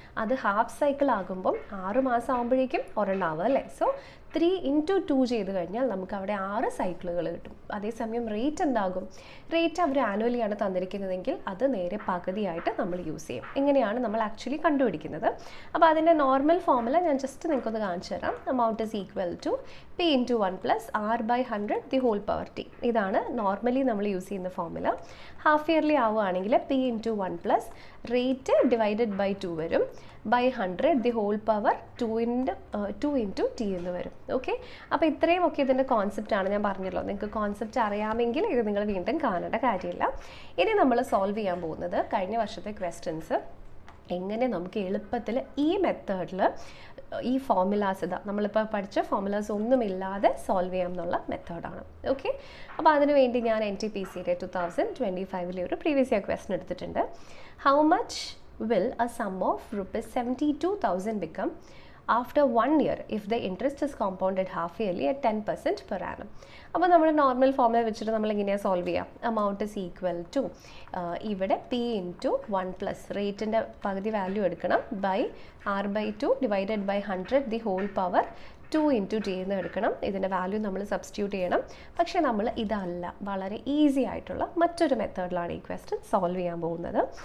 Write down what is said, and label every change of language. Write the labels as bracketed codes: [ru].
[ml] അത് half cycle ആകുമ്പം 6 മാസം ആകുമ്പോഴേക്കും ഒരെണ്ണാവും അല്ലേ. സോ 3 × 2 ചെയ്ത് കഴിഞ്ഞാൽ നമുക്ക് അവിടെ 6 സൈക്കിളുകൾ കിട്ടും. അതേസമയം റേറ്റ് എന്താകും? റേറ്റ് അവർ ആനുവലിയാണ് തന്നിരിക്കുന്നതെങ്കിൽ അത് നേരെ പകുതിയായിട്ട് നമ്മൾ യൂസ് ചെയ്യും. എങ്ങനെയാണ് നമ്മൾ ആക്ച്വലി കണ്ടുപിടിക്കുന്നത്? അപ്പോൾ അതിൻ്റെ നോർമൽ ഫോർമുല ഞാൻ ജസ്റ്റ് നിങ്ങൾക്കൊന്ന് കാണിച്ചു തരാം. [en] Amount is equal to P × 1 + R/100 the whole power t. [ml] ഇതാണ് നോർമലി നമ്മൾ യൂസ് ചെയ്യുന്ന ഫോർമുല. ഹാഫ് ഇയർലി ആവുകയാണെങ്കിൽ P × 1 + റേറ്റ് ഡിവൈഡഡ് ബൈ 2 വരും, [en] by 100 the whole power 2 × t [ml] എന്ന് വരും. ഓക്കെ, അപ്പോൾ ഇത്രയും ഒക്കെ ഇതിൻ്റെ കോൺസെപ്റ്റ് ആണ്. ഞാൻ പറഞ്ഞല്ലോ, നിങ്ങൾക്ക് കോൺസെപ്റ്റ് അറിയാമെങ്കിൽ ഇത് നിങ്ങൾ വീണ്ടും കാണേണ്ട കാര്യമില്ല. ഇനി നമ്മൾ സോൾവ് ചെയ്യാൻ പോകുന്നത് കഴിഞ്ഞ വർഷത്തെ ക്വസ്റ്റ്യൻസ് എങ്ങനെ നമുക്ക് എളുപ്പത്തിൽ ഈ മെത്തേഡിൽ ഈ ഫോർമുലാസ് നമ്മളിപ്പോൾ പഠിച്ച ഫോർമുലാസ് ഒന്നുമില്ലാതെ സോൾവ് ചെയ്യാം എന്നുള്ള മെത്തേഡാണ്. ഓക്കെ, അപ്പോൾ അതിനു വേണ്ടി ഞാൻ NTPCയുടെ 2025 ഒരു പ്രീവിയസ് ഇയർ ക്വസ്റ്റ്യൻ എടുത്തിട്ടുണ്ട്. [en] How much will a sum of ₹72,000 become after 1 year if the interest is compounded half yearly at 10% per annum? [ml] അപ്പോൾ നമ്മുടെ നോർമൽ ഫോർമുല വെച്ചിട്ട് നമ്മൾ എങ്ങനെയാണ് സോൾവ് ചെയ്യുക? [en] amount is equal to [ml] ഇവിടെ P × 1 + റേറ്റിൻ്റെ പകുതി വാല്യൂ എടുക്കണം, by R/2 divided by 100 [en] the whole power 2 × t [ml] എന്ന് എടുക്കണം. ഇതിൻ്റെ വാല്യൂ നമ്മൾ സബ്സ്റ്റിറ്റ്യൂട്ട് ചെയ്യണം. പക്ഷേ നമ്മൾ ഇതല്ല, വളരെ ഈസി ആയിട്ടുള്ള മറ്റൊരു മെത്തേഡിലാണ് ഈ ക്വസ്റ്റ്യൻ സോൾവ് ചെയ്യാൻ പോകുന്നത്.